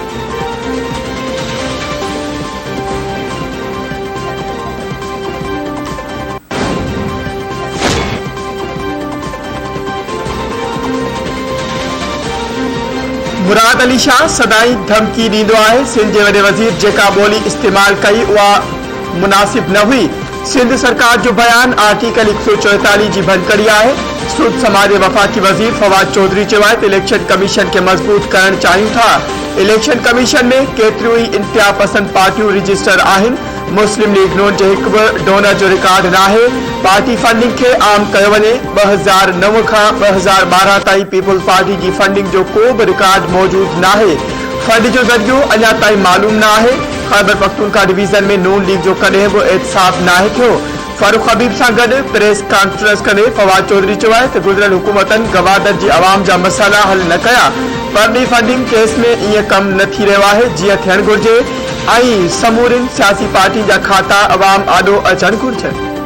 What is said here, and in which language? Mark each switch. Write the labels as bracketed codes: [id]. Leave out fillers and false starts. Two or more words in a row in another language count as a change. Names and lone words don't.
[sd] मुराद अली शाह सदाई धमकी ॾींदो आहे। सिंध जे वॾे वज़ीर जेका ॿोली इस्तेमाल कई उहा मुनासिब न हुई। सिंध सरकार जो बयान आर्टिकल 144 की भनकड़ी है। सूद समाज वफाकी वजीर फवाद चौधरी चयो आहे त [en] election commission [sd] के मजबूत करण चाहियूं था। [en] election commission [sd] में केतिरियूं ई इंतिहा पसंद पार्टियों रजिस्टर आहिनि। मुस्लिम लीग नून जे हिकु बि डोनर जो रिकॉर्ड न आहे। [en] party funding [sd] के आम कयो वञे। 2009 खां 2012 ताईं पीपुल्स पार्टी की फंडिंग जो को भी रिकॉर्ड मौजूद न आहे। फंड जो ज़रियो अञा ताईं मालूम न आहे। खैबर पख्तूनख्वा डिवीजन में नून लीग जो कॾहिं बि एहतसाब नाहे थियो। फारूक हबीब सां गॾु [en] press conference [sd] कंदे फवाद चौधरी चयो आहे त गुज़िरियल हुकूमतनि गवादर जी आवाम जा मसाला हल न कया। परनी [en] funding case [sd] में ईअं कम न थी रहियो आहे जीअं थियणु घुरिजे ऐं समूरिन सियासी पार्टी जा खाता अवाम आॾो अचणु घुरिजनि।